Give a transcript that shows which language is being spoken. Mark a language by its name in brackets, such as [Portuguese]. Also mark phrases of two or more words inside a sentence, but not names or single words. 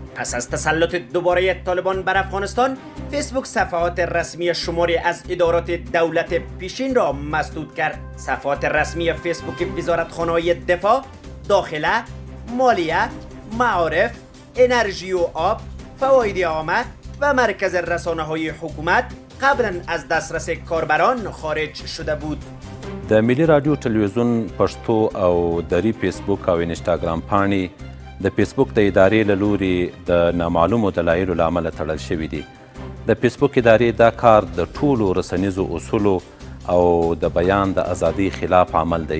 [Persian] پس از تسلط دوباره طالبان بر افغانستان، فیسبوک صفحات رسمی شماری از ادارات دولت پیشین را مسدود کرد. صفحات رسمی فیسبوک وزارتخانه‌های دفاع، داخله، مالیه، معارف، انرژی و آب، فواید عامه و مرکز رسانه‌های حکومت قبلا از دسترس کاربران خارج شده بود. [Pashto] د ملي رادیو تلویزیون پښتو او دری فیسبوک او انسټاګرام پاڼې د فیسبوک د ادارې له لوري د نامعلومو دلایلو له امله تړل شوي دي. د فیسبوک ادارې دا کار د ټولو رسنیزو اصولو او د بیان د ازادۍ خلاف عمل دی.